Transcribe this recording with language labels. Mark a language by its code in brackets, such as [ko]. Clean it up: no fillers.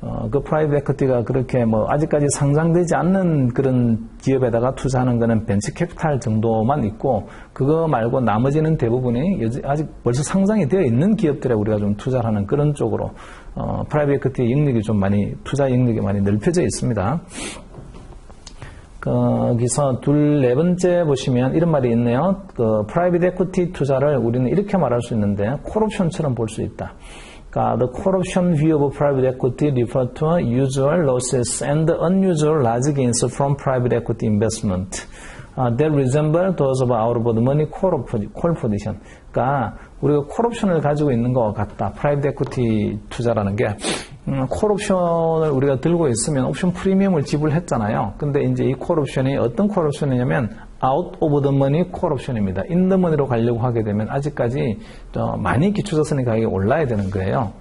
[ko] 그 프라이빗 에퀴티가 그렇게 뭐 아직까지 상장되지 않는 그런 기업에다가 투자하는 거는 벤처 캐피탈 정도만 있고, 그거 말고 나머지는 대부분이 아직 벌써 상장이 되어 있는 기업들에 우리가 좀 투자를 하는 그런 쪽으로 프라이빗 에퀴티의 영역이 좀 많이, 투자 영역이 많이 넓혀져 있습니다. 거기서 네 번째 보시면 이런 말이 있네요. 그 프라이빗 에퀴티 투자를 우리는 이렇게 말할 수 있는데 콜옵션처럼 볼 수 있다. [en] The call option view of private equity refer to usual losses and unusual large gains from private equity investment that resemble those of out of the money call position. [ko] 그러니까 우리가 콜 옵션을 가지고 있는 것 같다. 프라이빗 에퀴티 투자라는 게 콜 옵션을 우리가 들고 있으면 옵션 프리미엄을 지불했잖아요. 근데 이제 이 콜 옵션이 어떤 콜 옵션이냐면 out of the money 콜 옵션입니다. in the money로 가려고 하게 되면 아직까지 많이 기초자산의 가격이 올라야 되는 거예요.